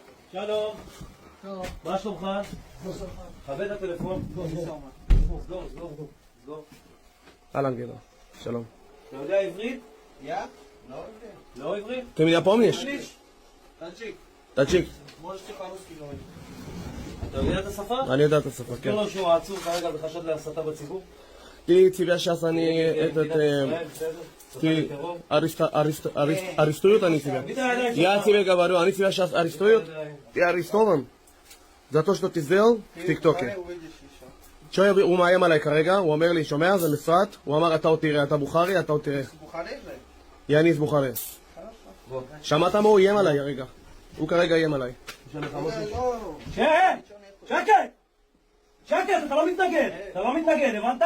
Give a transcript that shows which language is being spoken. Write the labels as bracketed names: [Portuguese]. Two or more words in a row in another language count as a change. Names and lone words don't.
[Hebrew] שלום. מה שלומך? חווה את הטלפון. סגור. אהלן גדעון, שלום. אתה יודע עברית? לא עברית? [Russian] Ты меня помнишь? Таджик. [Hebrew] אתה יודע את השפה? אני יודע את השפה, כן. תזכיר לו שהוא עצור כרגע בחשד להסתה בציבור? [Russian] И тебя сейчас они арестуют они тебя. Я тебе говорю, они тебя сейчас арестуют. Ты арестован за то, что ты сделал в ТикТоке. [Hebrew] הוא מאיים עליי כרגע, הוא אומר לי, שומע, זה משרד, הוא אמר, אתה עוד תראה, אתה בוכרי, אתה עוד תראה. יאניס בוכרי. שמעת מה הוא איים עליי הרגע? הוא כרגע איים עליי. שקט, אתה לא מתנגד, הבנת?